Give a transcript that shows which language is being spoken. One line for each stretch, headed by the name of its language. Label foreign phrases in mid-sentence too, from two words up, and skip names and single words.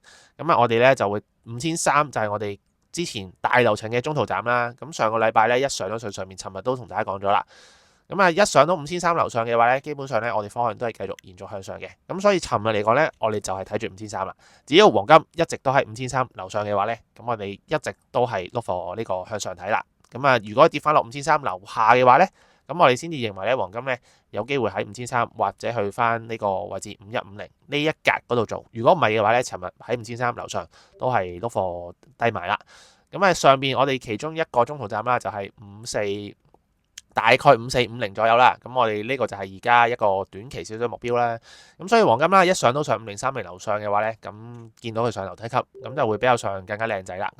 Cantonese: 我哋咧就會5300就係我哋之前大樓層嘅中途站啦。上個禮拜咧一上咗上面，尋日都同大家講咗啦。一上到5300樓上嘅話咧，基本上咧我哋方向都係繼續延續向上嘅。所以尋日嚟講咧，我哋就係睇住5300啦。只要黃金一直都喺5300樓上嘅話咧，我哋一直都係
English: look for
Cantonese: 呢個向上睇啦。如果跌翻落5300樓下嘅話咧，我哋先至認為咧黃金咧有機會喺5300或者去翻呢個位置5150呢一格嗰度做。如果唔係嘅話咧，尋日喺5300樓上都係
English: look for
Cantonese: 低買啦。上邊我哋其中一個中途站啦，就係大概5450左右啦。我哋呢個就係而家一個短期少少目標啦。所以黃金啦一上到上5030樓上嘅話咧，見到佢上樓梯級，就會比較上更加靚仔啦。